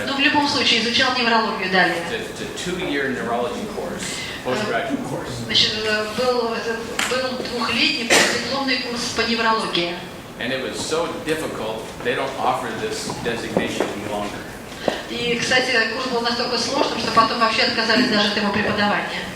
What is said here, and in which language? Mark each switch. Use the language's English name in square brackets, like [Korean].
[Russian] Но в любом случае изучал неврологию далее. [English] a 2-year neurology course, postgraduate course. [Russian] Значит, был двухлетний постдипломный курс по неврологии. [English] And it was so difficult, they don't offer this designation any longer. [Russian] И, кстати, курс был настолько сложным, что потом вообще отказались даже от его преподавания.